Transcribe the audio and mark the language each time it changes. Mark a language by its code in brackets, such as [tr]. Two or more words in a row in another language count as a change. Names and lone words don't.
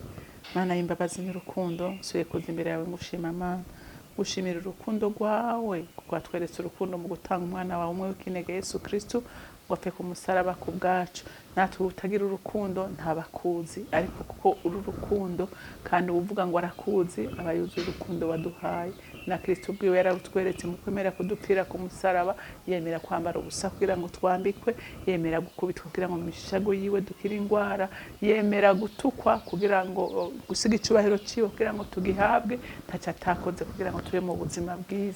[rn] Mana y'imbabazi n'urukundo, suye kuza imbere yawe ngushima Mana, gushimira urukundo rwawe kuko watweretse urukundo mu gutanga umwana wawe umwe w'ikinege Yesu Kristo ngo apfe ku musaraba ku bwacu. Natwe utagira urukundo ntabakuzi, ariko kuko uru rukundo kandi uvuga ngo arakuzi abayuzuye urukundo waduhaye. Na Kristo bwiwe yaratweretse mu kwemera kudupfira ku musaraba, yemera kwambara ubusa kugira ngo twambikwe, yemera gukubitwa kugira ngo mishago yiwe dukira indwara, yemera gutukwa kugira ngo gusiga icubahiro ciwe kugira ngo tugihabwe, ntaca atakoze kugira ngo tube mu buzima bwiza.